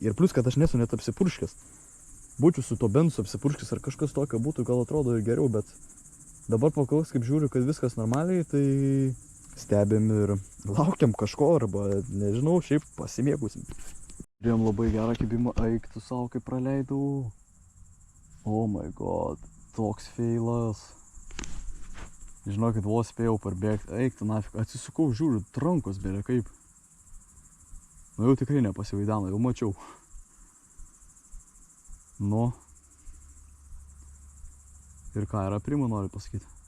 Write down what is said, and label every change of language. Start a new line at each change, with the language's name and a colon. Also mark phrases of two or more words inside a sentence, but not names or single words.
Lithuanian: Ir plus, kad aš nesu net apsipurškęs. Būčiau su to bensu apsipurškęs ar kažkas tokio būtų, gal atrodo ir geriau, bet dabar paklaus, kaip žiūriu, kad viskas normaliai, tai stebim ir laukiam kažko, arba, nežinau, šiaip pasimėgusim. Turėjom labai gerą kibimą, eik tu savo, kaip praleidau.
English: Oh my god,
Lithuanian: toks feilas. Žinokit, vos spėjau parbėgti, eik tu nafik, atsisukau, žiūriu, trankos bėra kaip. Nu jau tikrai nepasivaidano, jau mačiau. Nu. Ir ką, yra prima, noriu pasakyti.